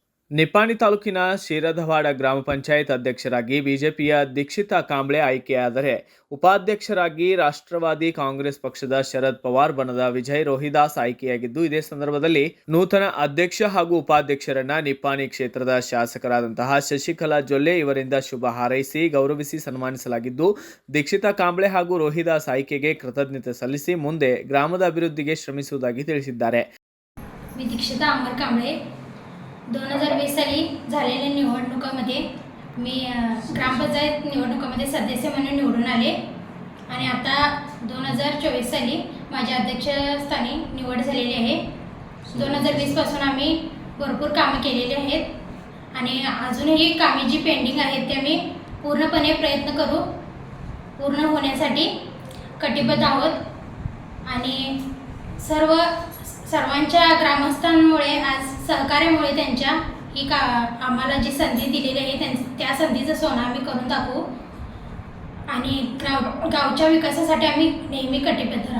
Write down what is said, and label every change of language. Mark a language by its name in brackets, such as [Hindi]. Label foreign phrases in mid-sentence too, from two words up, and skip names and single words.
[Kannada] ನಿಪ್ಪಾಣಿ ತಾಲೂಕಿನ ಶಿರಧವಾಡ ಗ್ರಾಮ ಪಂಚಾಯತ್ ಅಧ್ಯಕ್ಷರಾಗಿ ಬಿಜೆಪಿಯ ದೀಕ್ಷಿತಾ ಕಾಂಬ್ಳೆ ಆಯ್ಕೆಯಾದರೆ ಉಪಾಧ್ಯಕ್ಷರಾಗಿ ರಾಷ್ಟ್ರವಾದಿ ಕಾಂಗ್ರೆಸ್ ಪಕ್ಷದ ಶರದ್ ಪವಾರ್ ಬಣದ ವಿಜಯ್ ರೋಹಿದಾಸ್ ಆಯ್ಕೆಯಾಗಿದ್ದು, ಇದೇ ಸಂದರ್ಭದಲ್ಲಿ ನೂತನ ಅಧ್ಯಕ್ಷ ಹಾಗೂ ಉಪಾಧ್ಯಕ್ಷರನ್ನ ನಿಪ್ಪಾಣಿ ಕ್ಷೇತ್ರದ ಶಾಸಕರಾದಂತಹ ಶಶಿಕಲಾ ಜೊಲ್ಲೆ ಇವರಿಂದ ಶುಭ ಹಾರೈಸಿ ಗೌರವಿಸಿ ಸನ್ಮಾನಿಸಲಾಗಿದ್ದು, ದೀಕ್ಷಿತಾ ಕಾಂಬ್ಳೆ ಹಾಗೂ ರೋಹಿದಾಸ್ ಆಯ್ಕೆಗೆ ಕೃತಜ್ಞತೆ ಸಲ್ಲಿಸಿ ಮುಂದೆ ಗ್ರಾಮದ ಅಭಿವೃದ್ಧಿಗೆ ಶ್ರಮಿಸುವುದಾಗಿ ತಿಳಿಸಿದ್ದಾರೆ. [Marathi] मी दीक्षिता अमर कांबळे 2020 साली झालेल्या निवडणुकामध्ये मी ग्रामपंचायत निवडणुकामध्ये सदस्य म्हणून निवडून आले आणि आता 2024 साली माझ्या अध्यक्षस्थानी निवड झालेली आहे. 2020 पासून आम्ही भरपूर कामं केलेली आहेत आणि अजूनही कामे जी पेंडिंग आहेत ते आम्ही पूर्णपणे प्रयत्न करू, पूर्ण होण्यासाठी कटिबद्ध आहोत आणि सर्वांच्या ग्रामस्थांमुळे आज सहकार्यामुळे त्यांच्या ही आम्हाला जी संधी दिलेली आहे त्या संधीचं सोनं आम्ही करून दाखवू आणि गावच्या विकासासाठी आम्ही नेहमी कटिबद्ध राहू.